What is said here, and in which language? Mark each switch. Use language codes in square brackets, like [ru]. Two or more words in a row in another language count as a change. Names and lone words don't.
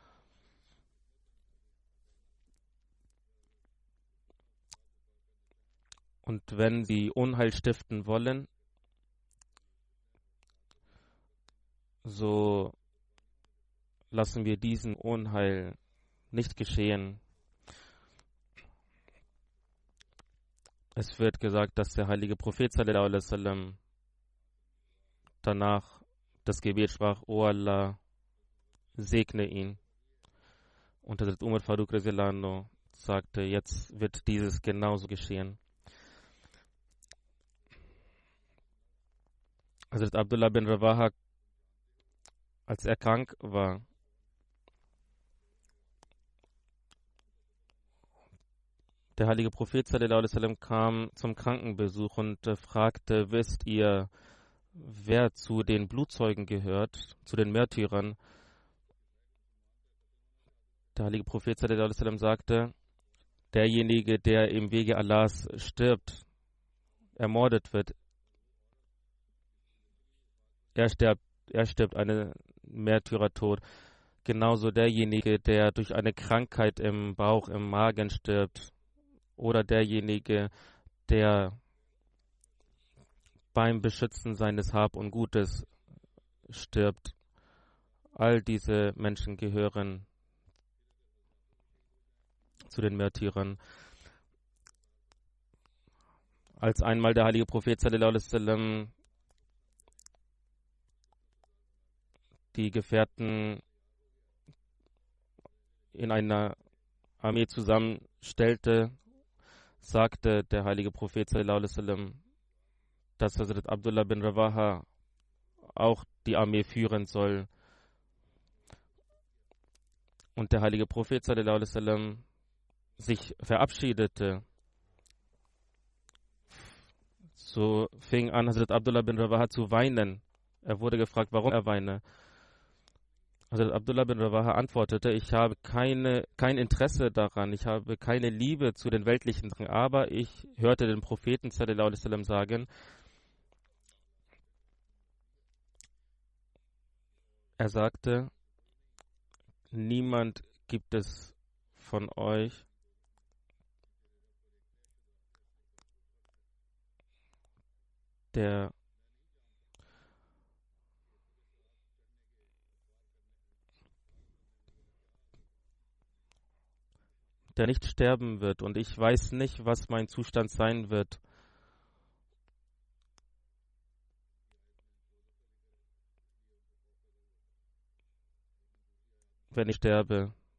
[de] Und wenn sie Unheil stiften wollen, so lassen wir diesen Unheil nicht geschehen. Es wird gesagt, dass der heilige Prophet [ar] صلى الله عليه وسلم [de] danach das Gebet sprach: O Allah, segne ihn. Und Hazrat Umar Farooq Razilano sagte: Jetzt wird dieses genauso geschehen. Hazrat Abdullah bin Rawaha als er krank war. Der heilige Prophet [ar] صلى الله عليه وسلم [de] kam zum Krankenbesuch und fragte, wisst ihr, wer zu den Blutzeugen gehört, zu den Märtyrern? Der heilige Prophet [ar] صلى الله عليه وسلم [de] sagte, derjenige, der im Wege Allahs stirbt, ermordet wird, er stirbt einen Märtyrertod. Genauso derjenige, der durch eine Krankheit im Bauch, im Magen stirbt, oder derjenige, der beim Beschützen seines Hab und Gutes stirbt. All diese Menschen gehören zu den Märtyrern. Als einmal der heilige Prophet [ar] صلى الله عليه وسلم [de] die Gefährten in einer Armee zusammenstellte, sagte der heilige Prophet [ar] صلى الله عليه وسلم, [de] dass Hazrat Abdullah bin Rawaha auch die Armee führen soll. Und der heilige Prophet [ar] صلى الله عليه وسلم [de] sich verabschiedete. So fing an, Hazrat Abdullah bin Rawaha zu weinen. Er wurde gefragt, warum er weine. Hazrat Abdullah bin Rawaha antwortete, ich habe kein Interesse daran, ich habe keine Liebe zu den weltlichen Dingen, aber ich hörte den Propheten [ar] صلى الله عليه وسلم [de] sagen, er sagte, niemand gibt es von euch, der nicht sterben wird, und ich weiß nicht, was mein Zustand sein wird, wenn ich sterbe.